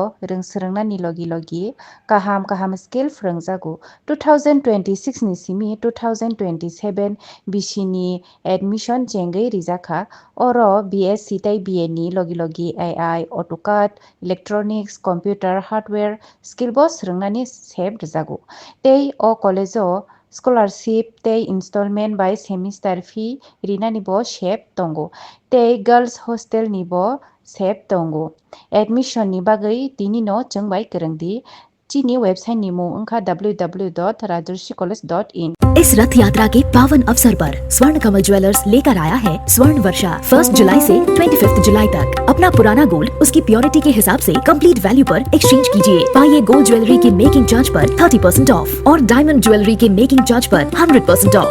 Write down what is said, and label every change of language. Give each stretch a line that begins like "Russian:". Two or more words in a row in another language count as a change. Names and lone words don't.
Kok Borok: Ringsrangna ni logi kaham skill frangjago 2026 ni simi 2027 bishini admission chengai rijaka oro BSc tai BA ni logi
English: AI AutoCAD Electronics Computer Hardware
Kok Borok: skill bo srangna ni seb rijago tei o college o scholarship tei installment
English: by semester fee
Kok Borok: rina ni bo sep tongo tei
English: girls hostel
Kok Borok: ni bo sep tongo admission ni bagai tini no chengbai kerengdi chini website ni mung ongkha www.rajursicollege.in।
Hindi: इस रथ यात्रा के पावन अवसर पर स्वर्ण कमल ज्वेलर्स लेकर आया है स्वर्ण वर्षा 1 जुलाई से 25 जुलाई तक। अपना पुराना गोल्ड उसकी प्योरिटी के हिसाब से
English: complete value
Hindi: पर एक्सचेंज कीजिए। पाइए
English: gold jewellery
Hindi: के
English: making charge
Hindi: पर 30% ऑफ और
English: diamond jewellery
Hindi: के
English: making charge
Hindi: पर 100% ऑफ।